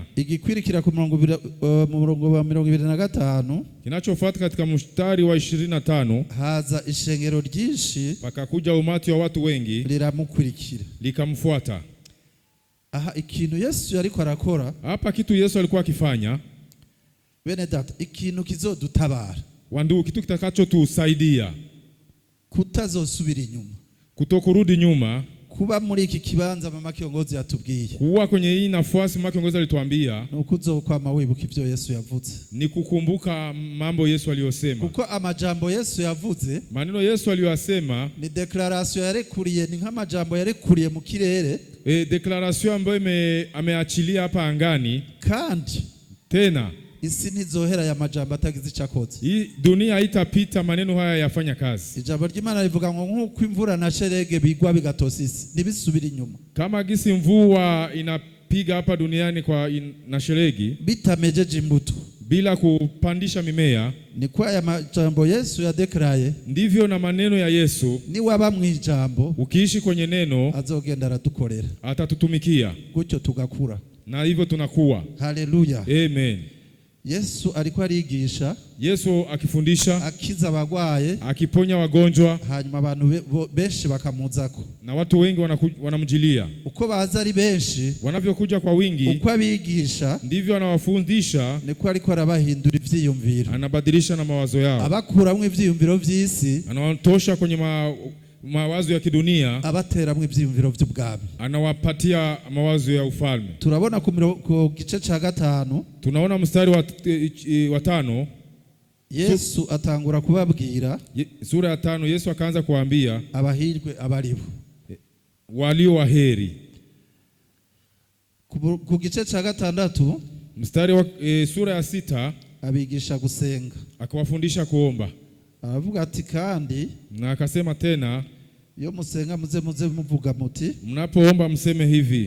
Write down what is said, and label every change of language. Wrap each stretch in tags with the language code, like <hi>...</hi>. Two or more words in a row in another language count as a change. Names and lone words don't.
<rn>Igikwirikira ku murongo wa 25,</rn> <sw>kinachofuata katika mstari wa 25,</sw> <rn>haza ishengero ryinshi,</rn> <sw>pakakuja umati wa watu wengi,</sw> <rn>liramukurikira,</rn> <sw>likamfuata.</sw> <rn>Aha, ikintu Yesu yariko arakora,</rn> <sw>hapa kitu Yesu alikuwa akifanya,</sw> <rn>bene data, ikintu kizodutabara,</rn> <sw>wandugu, kitu kitakachotusaidia</sw> <rn>kutazosubira inyuma,</rn> <sw>kutokurudi nyuma,</sw> <rn>kuba muri iki kibanza</rn> <sw>mama kiongozi</sw> <rn>yatubwiye,</rn> <sw>kuwa kwenye hii nafasi mama kiongozi alituambia,</sw> <rn>nukuzokwama wibuka ivyo Yesu yavuze,</rn> <sw>ni kukumbuka mambo Yesu aliyosema.</sw> <rn>Kuko amajambo Yesu yavuze,</rn> <sw>maneno Yesu aliyosema,</sw> <rn>ni declaration yarekuriye, ni nk'amajambo yarekuriye mu kirere,</rn> <sw>declaration ambayo ameachilia hapa angani,</sw> <rn>kandi</rn> <sw>tena</sw> <rn>isi ntizohera ya majambo atagize icakoze.</rn> <sw>Hii dunia haitapita maneno haya yafanya kazi.</sw> <rn>Ijambo ry'Imana rivuga ngo nk'uko imvura na sherege bigwa bigatosisi, ntibisubira inyuma.</rn> <sw>Kama gisi mvua inapiga hapa duniani na sheregi,</sw> <rn>bitamejeje imbuto,</rn> <sw>bila kupandisha mimea.</sw> <rn>Ni kwa aya majambo Yesu yadekraye,</rn> <sw>Ndivyo na maneno ya Yesu,</sw> <rn>ni waba mwijambo</rn> <sw>ukiishi kwenye neno</sw> <rn>azogenda aradukorera,</rn> <sw>atatutumikia,</sw> <rn>gutyo tugakura,</rn> <sw>na hivyo tunakuwa. haleluya. Amen.</sw> <rn>Yesu alikuwa arigisha,</rn> <sw>Yesu akifundisha,</sw> <rn>akiza abagwaye,</rn> <sw>akiponya wagonjwa,</sw> <rn>hanyuma abantu benshi bakamuzako.</rn> <sw>na watu wengi wanamjilia.</sw> <rn>Uko baza ari benshi,</rn> <sw>Wanavyokuja kwa wingi,</sw> <rn>uko abigisha,</rn> <sw>ndivyo anawafundisha,</sw> <rn>niko ariko arabahindura ivyiyumviro,</rn> <sw>anabadilisha na mawazo yao,</sw> <rn>abakuramwe ivyiyumviro vy'isi,</rn> <sw>anawatosha kwenye mawazo ya kidunia,</sw> <rn>abateramwe ivyiyumviro vy'ubwami.</rn> <sw>anawapatia mawazo ya ufalme.</sw> <rn>Turabona ku gice ca 5,</rn> <sw>Tunaona mstari wa 5,</sw> <rn>Yesu atangura kubabwira</rn> <sw>sura ya 5, Yesu akaanza kuambia</sw> <rn>abahirwe abaribo.</rn> <sw>walio waheri.</sw> <rn>Ku gice ca 6</rn> <sw>Mstari wa sura ya 6</sw> <rn>abigisha gusenga,</rn> <sw>akawafundisha kuomba,</sw> <rn>aravuga ati kandi</rn> <sw>na akasema tena,</sw> <rn>iyo musenga muze muvuga muti,</rn> <sw>mnapoomba mseme hivi:</sw>